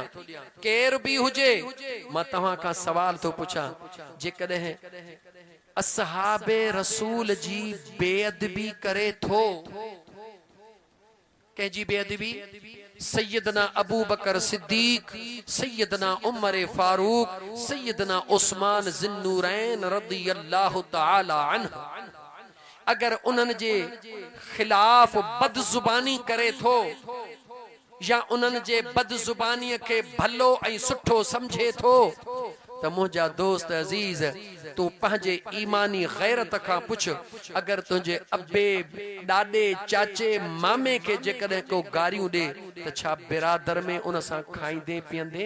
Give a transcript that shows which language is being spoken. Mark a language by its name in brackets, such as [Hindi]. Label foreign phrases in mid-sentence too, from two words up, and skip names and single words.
[Sindhi] केर बि हुजे मां तव्हां खां सवाल थो पुछां जेकॾहिं असहाबे रसूल जी बेअदबी करे थो कंहिंजी बेअदबी सैयदना अबू बकर सिद्दीक सैयदना उमर फारूक सैयदना उस्मान ज़िन्नूरैन [Arabic] رضي الله تعالى عنه [Sindhi] अगर उन्हनि जे खिलाफ बदजुबानी करे थो या उन्हनि जे बदजुबानीअ खे भलो ऐं सुठो समझे थो त मुंहिंजा दोस्त अज़ीज़ तू पंहिंजे ईमानी गैरत खां पुछ अगर तुंहिंजे अबे ॾाॾे चाचे मामे के जेकॾहिं को गारियूं ॾे त छा बिरादर में उन सां खाईंदे पीअंदे?